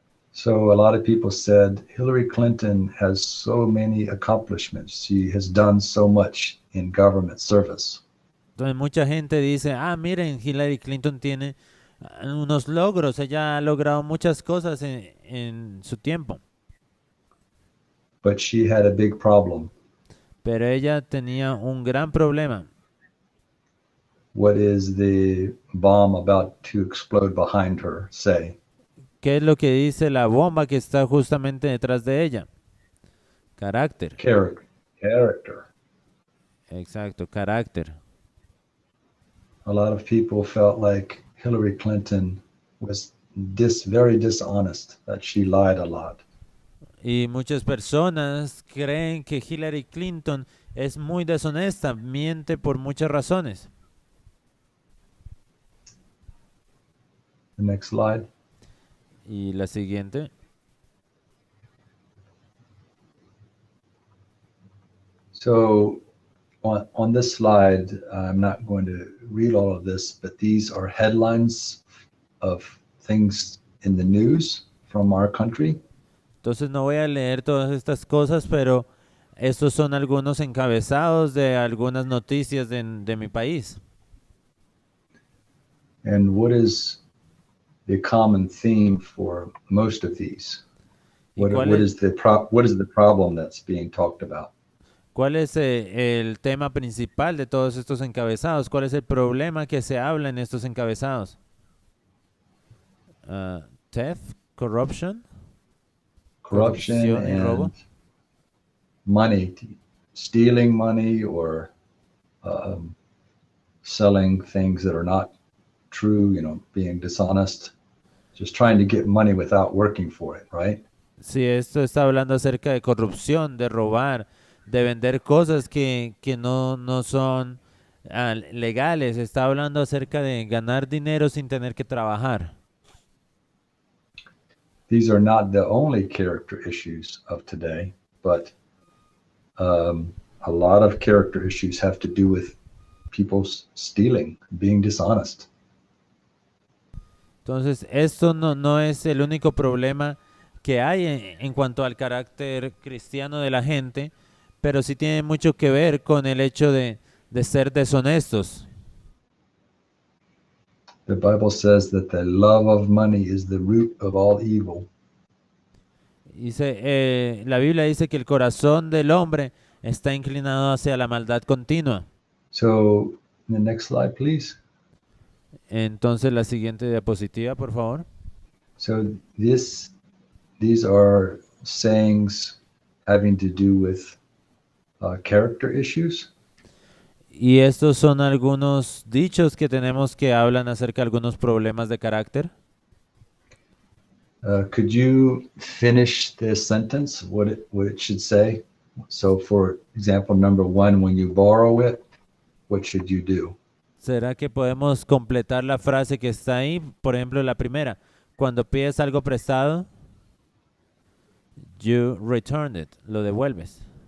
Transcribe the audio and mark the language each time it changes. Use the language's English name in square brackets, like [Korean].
[English] So a lot of people said Hillary Clinton has so many accomplishments. She has done so much in government service. [Spanish] Entonces mucha gente dice, miren, Hillary Clinton tiene unos logros, ella ha logrado muchas cosas en su tiempo, [English] But she had a big problem. [Spanish] pero ella tenía un gran problema. [English] What is the bomb about to explode behind her say? [Spanish] ¿Qué es lo que dice la bomba que está justamente detrás de ella? Carácter. [English] Character. [Spanish] Exacto, carácter. [English] A lot of people felt like Hillary Clinton was very dishonest, that she lied a lot. [Spanish] Y muchas personas creen que Hillary Clinton es muy deshonesta, miente por muchas razones. [English] The next slide. [Spanish] Y la siguiente. [English] So on this slide, I'm not going to read all of this, but these are headlines of things in the news from our country. [Spanish] Entonces no voy a leer todas estas cosas, pero estos son algunos encabezados de algunas noticias de mi país. [English] And what is the common theme for most of these? What is the problem that's being talked about? [Spanish] ¿Cuál es el tema principal de todos estos encabezados? ¿Cuál es el problema que se habla en estos encabezados? [English] Theft, corruption Corruption [Spanish] y robo. [English] and money, stealing money or selling things that are not true, being dishonest, just trying to get money without working for it, right? [Spanish] Sí, esto está hablando acerca de corrupción, de robar, de vender cosas que no son legales. Está hablando acerca de ganar dinero sin tener que trabajar. [English] These are not the only character issues of today, but a lot of character issues have to do with people stealing, being dishonest. [Spanish] Entonces, esto no es el único problema que hay en cuanto al carácter cristiano de la gente, pero sí tiene mucho que ver con el hecho de ser deshonestos. [English] The Bible says that the love of money is the root of all evil. [Spanish] La Biblia dice que el corazón del hombre está inclinado hacia la maldad continua. [English] So, the next slide, please. [Spanish] Entonces, la siguiente diapositiva, por favor. [English] So these are sayings having to do with character issues. [Spanish] Y estos son algunos dichos que tenemos que hablan acerca de algunos problemas de carácter. [English] Could you finish this sentence, what it should say? So for example, number 1, when you borrow it, what should you do? [Spanish] ¿Será que podemos completar la frase que está ahí? Por ejemplo, la primera. Cuando pides algo prestado, [English] you return it, [Spanish] lo devuelves.